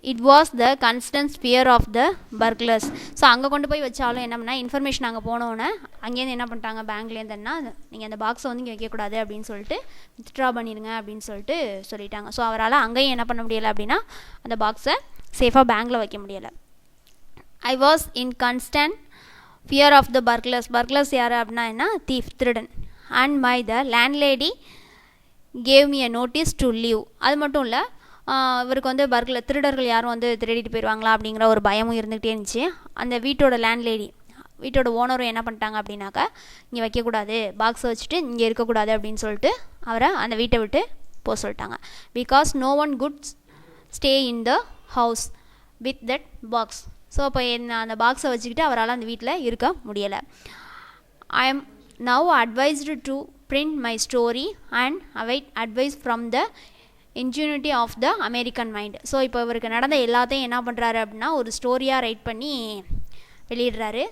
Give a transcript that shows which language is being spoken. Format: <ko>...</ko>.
<en>It was the constant fear of the burglars.</en> <ta>So அங்கே கொண்டு போய் வச்சாலும் என்ன பண்ணால் இன்ஃபர்மேஷன் அங்கே போனோன்னே அங்கேருந்து என்ன பண்ணிட்டாங்க பேங்க்லேருந்துன்னா நீங்கள் அந்த பாக்ஸை வந்து இங்கே வைக்கக்கூடாது அப்படின்னு சொல்லிட்டு வித்ட்ரா பண்ணிடுங்க அப்படின்னு சொல்லிட்டு சொல்லிட்டாங்க. ஸோ அவரால் அங்கேயும் என்ன பண்ண முடியலை அப்படின்னா அந்த பாக்ஸை சேஃபாக பேங்கில் வைக்க முடியலை.</ta> <en>I was in constant fear of the burglars.</en> <ta>burglars யார் அப்படின்னா என்ன, தீஃப், திருடன்.</ta> <en>and the landlady gave me a notice to leave.</en> <ta>அது மட்டும் இல்லை இவருக்கு வந்து திருடர்கள் யாரும் வந்து திருடிட்டு போயிடுவாங்களா அப்படிங்கிற ஒரு பயமும் இருந்துகிட்டே இருந்துச்சு. அந்த வீட்டோட லேண்ட்லேடி, வீட்டோட ஓனரும் என்ன பண்ணிட்டாங்க அப்படின்னாக்கா இங்கே வைக்கக்கூடாது, பாக்ஸை வச்சுட்டு இங்கே இருக்கக்கூடாது அப்படின்னு சொல்லிட்டு அவரை அந்த வீட்டை விட்டு போக சொல்லிட்டாங்க.</ta> <en>Because no one could stay in the house with that box.</en> <ta>So அப்போ அந்த பாக்ஸை வச்சுக்கிட்டு அவரால் அந்த வீட்டில் இருக்க முடியலை.</ta> <en>I am now advised to print my story and await advice from the ingenuity of the American mind.</en> <ta>So இப்போ இவருக்கு நடந்த எல்லாத்தையும் என்ன பண்ணுறாரு அப்படின்னா ஒரு ஸ்டோரியாக ரைட் பண்ணி வெளியிடுறாரு.</ta>